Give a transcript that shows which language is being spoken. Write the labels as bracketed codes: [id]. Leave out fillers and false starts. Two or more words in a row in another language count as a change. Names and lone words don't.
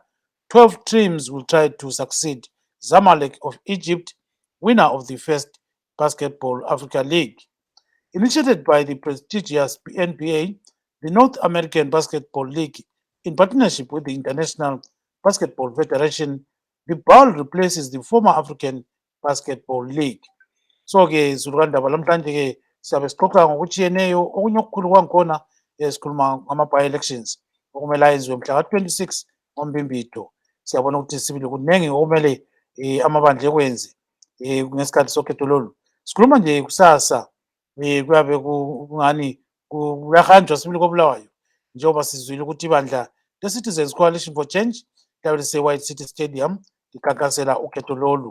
[en] 12 teams will try to succeed Zamalek of Egypt, winner of the first Basketball Africa League. Initiated by the prestigious NBA, the North American Basketball League, in partnership with the International Basketball Federation, the BAL replaces the former African Basketball League. [nd] So-ke zulukandaba lamhlanje-ke siyabe sixoxa ngokutshiyeneyo. Okunye okukhulu kwangikhona sikhuluma ngama-by-elections okumele ayenziwe mhla ka-26 ngoMbimbido. Siyabona ukuthi sibili kuningi okumele amabandla ekwenze ngesikhathi sokhetho lolu. Sikhuluma nje kusasa kuyabe kungani kuyahanjwa sibili koBulawayo, njengoba sizwile ukuthi ibandla le-Citizens Coalition for Change liyabe lise-White City Stadium likhankasela ukhetho lolu.